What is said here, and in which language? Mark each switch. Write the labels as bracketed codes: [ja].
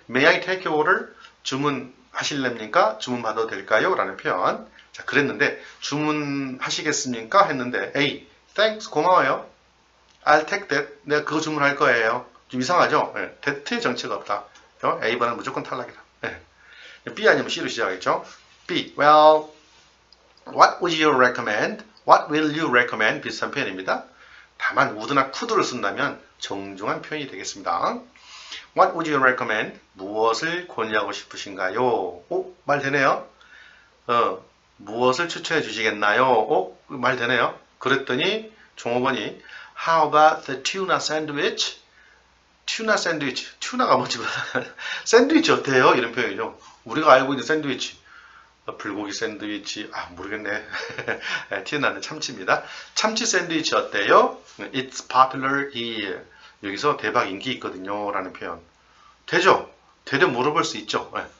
[en] May I take your order? [ko] 주문하실랍니까? 주문 받아도 될까요? 라는 표현. 자, 그랬는데 주문하시겠습니까? 했는데 [en] A. Thanks. [ko] 고마워요. [en] I'll take that. [ko] 내가 그거 주문할 거예요. 좀 이상하죠? that의 정체가 없다. A번은 무조건 탈락이다. B 아니면 C로 시작하겠죠. B. [en] Well, what would you recommend? What will you recommend? [ko] 비슷한 표현입니다. 다만 would나 could를 쓴다면 정중한 표현이 되겠습니다. [en] What would you recommend? [ko] 무엇을 권유하고 싶으신가요? 말 되네요. 무엇을 추천해 주시겠나요? 말 되네요. 그랬더니 종업원이 [en] How about the tuna sandwich? [ko] 튜나 샌드위치. 튜나가 뭔지 몰라. 샌드위치 어때요? 이런 표현이죠. 우리가 알고 있는 샌드위치. 불고기 샌드위치. 모르겠네. 튜나는 참치입니다. 참치 샌드위치 어때요? [en] It's popular here. [ko] 여기서 대박 인기 있거든요. 라는 표현. 되죠? 되려 물어볼 수 있죠.